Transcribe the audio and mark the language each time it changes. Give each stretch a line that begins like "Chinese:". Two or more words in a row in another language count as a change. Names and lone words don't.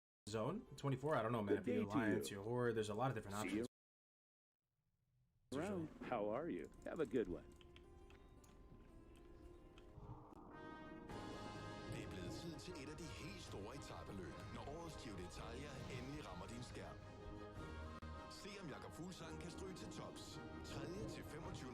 English: zone? 24? I don't know, man. If you Alliance, your Horde, there's a lot of different options. Around. How are you? Have a good one.
Danish: Det er blevet tid til et af de helt store etapeløb, når årets Giro d'Italia endelig rammer din skærm. Se om Jakob Fuglsang kan stryge til tops. 3. til 25.